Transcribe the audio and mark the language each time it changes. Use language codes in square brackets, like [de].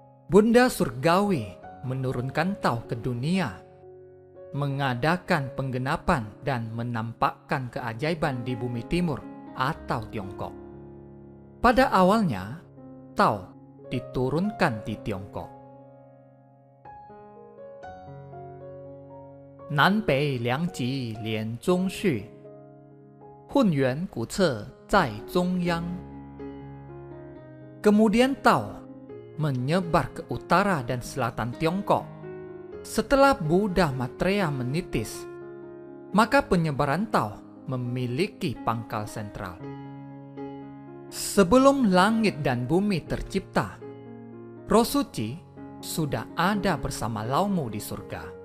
[id] Bunda Surgawi menurunkan Tao ke dunia, mengadakan penggenapan dan menampakkan keajaiban di bumi timur atau Tiongkok. Pada awalnya, Tao diturunkan di Tiongkok. [zh] 南北两极连中续，混元古册在中央. [id] Kemudian Tao menyebar ke utara dan selatan Tiongkok. Setelah Buddha Maitreya menitis, maka penyebaran Tao memiliki pangkal sentral. Sebelum langit dan bumi tercipta, roh suci sudah ada bersama Laumu di surga.